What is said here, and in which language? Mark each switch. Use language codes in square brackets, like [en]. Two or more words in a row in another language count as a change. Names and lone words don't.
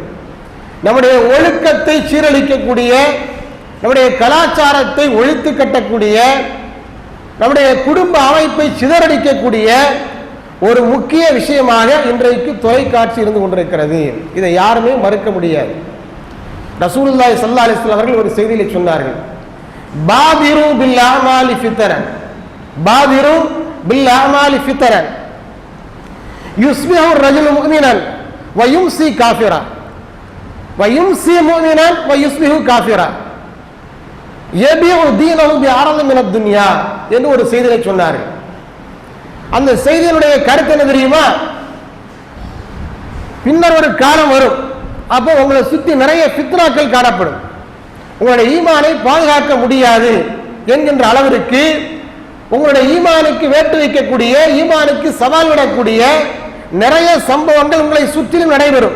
[ta] நம்முடைய ஒழுக்கத்தை சீரழிக்கக்கூடிய, நம்முடைய கலாச்சாரத்தை ஒழித்து கட்டக்கூடிய, நம்முடைய குடும்ப அமைப்பை சிதறடிக்கக்கூடிய ஒரு முக்கிய விஷயமாக இன்றைக்கு தொலைக்காட்சி இருந்து கொண்டிருக்கிறது. இதை யாருமே மறுக்க முடியாது. [ar] رسول الله صلى الله عليه وسلم [ta] அவர்கள் ஒரு செய்தியிலே சொன்னார்கள், [ar] بادروا بالأعمال فتنا بادروا بالأعمال فتنا يصبح الرجل مؤمنا ويمسي كافرا ويمسي مؤمنا ويصبح كافرا يبيع دينه بعرض من الدنيا [ta] என்று ஒரு செய்தியை சொன்னார்கள். அந்த செய்தியினுடைய கருத்து என்ன தெரியுமா? பின்னர் ஒரு காலம் வரும், அப்போ உங்களை சுத்தி நிறைய ஃபித்னாக்கள் காணப்படும், உங்களுடைய ஈமானை பாதுகாக்க முடியாது என்கின்ற அளவிற்கு உங்களுடைய ஈமானுக்கு வேட்டு வைக்கக்கூடிய, ஈமானுக்கு சவால் விடக்கூடிய நிறைய சம்பவங்கள் உங்களை சுற்றிலும் நடைபெறும்.